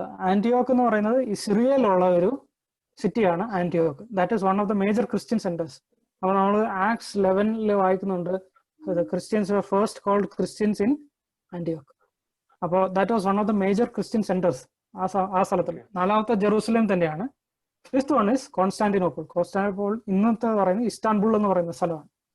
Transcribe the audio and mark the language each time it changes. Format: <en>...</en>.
<ml>ആന്റിയോക്ക് എന്ന് പറയുന്നത് സിറിയയിലുള്ള ഒരു സിറ്റിയാണ് ആന്റിയോക്ക്.</ml> <en>That is one of the major Christian centres.</en> <ml>അപ്പൊ നമ്മൾ ആക്ട്സ് 11 വായിക്കുന്നുണ്ട്,</ml> <en>Christians were first called Christians in Antioch. അപ്പോൾ that was one of the major Christian centres</en> <ml>ആ സ്ഥലത്തിൽ. നാലാമത്തെ ജെറൂസലേം തന്നെയാണ്.</ml> <en>fifth one is Constantinople</en> <ml>ഇന്നത്തെ പറയുന്നത് ഇസ്താൻബുൾ എന്ന് പറയുന്ന സ്ഥലമാണ്.</ml>